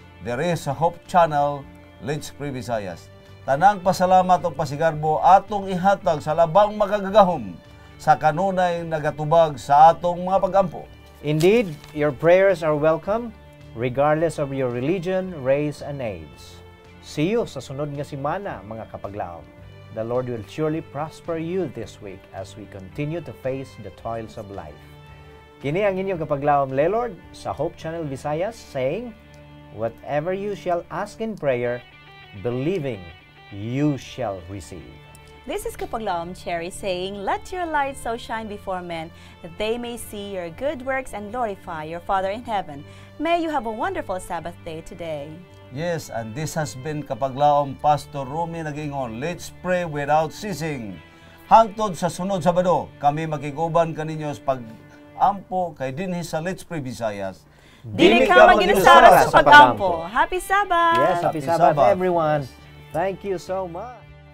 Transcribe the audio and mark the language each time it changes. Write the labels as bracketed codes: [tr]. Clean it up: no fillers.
[en] There is a Hope Channel, Let's Pray Visayas. [ceb] Tanang pasalamat o pasigarbo atong ihatag sa labang makagagahom sa kanunay nagatubag sa atong mga pagampo. [en] Indeed, your prayers are welcome regardless of your religion, race, and age. See you [ceb] sa sunod nga simana, mga kapaglaom. [en] The Lord will surely prosper you this week as we continue to face the toils of life. [ceb] Kini ang inyong kapaglaom, [en] Lelord, sa Hope Channel Visayas, saying, whatever you shall ask in prayer, believing, you shall receive. This is Kapaglaom Cherry saying, let your light so shine before men that they may see your good works and glorify your Father in heaven. May you have a wonderful Sabbath day today. Yes, and this has been Kapaglaom Pastor Rumi Nagingon. Let's pray without ceasing. [ceb] Hangtod sa sunod Sabado, kami makiguban kaninyo sa pag-ampo kay dinhi sa Let's Pray Visayas. Dili ka maginusara sa pag-ampo. [en] Happy Sabbath! Yes, happy Sabbath, everyone. Thank you so much.